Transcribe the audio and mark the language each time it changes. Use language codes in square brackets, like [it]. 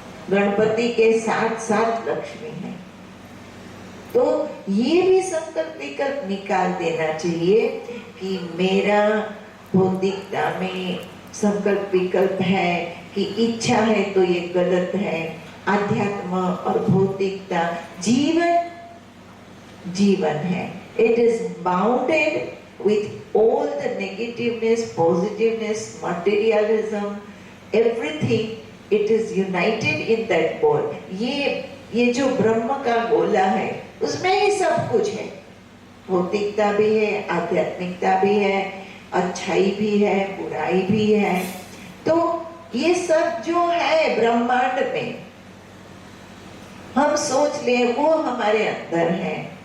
[hi] गणपति के साथ साथ लक्ष्मी है। तो ये भी संकल्प विकल्प निकाल देना चाहिए कि मेरा भौतिकता में संकल्प विकल्प है कि इच्छा है तो ये गलत है। आध्यात्म और भौतिकता जीवन है। [en] It is bounded with all the negativeness, positiveness, materialism, everything. It is united in that ball. [hi] ये जो ब्रह्म का गोला है उसमें ही सब कुछ है। भौतिकता भी है, आध्यात्मिकता भी है, अच्छाई भी है, बुराई भी है। तो ये सब जो है ब्रह्मांड में, हम सोच ले वो हमारे अंदर है।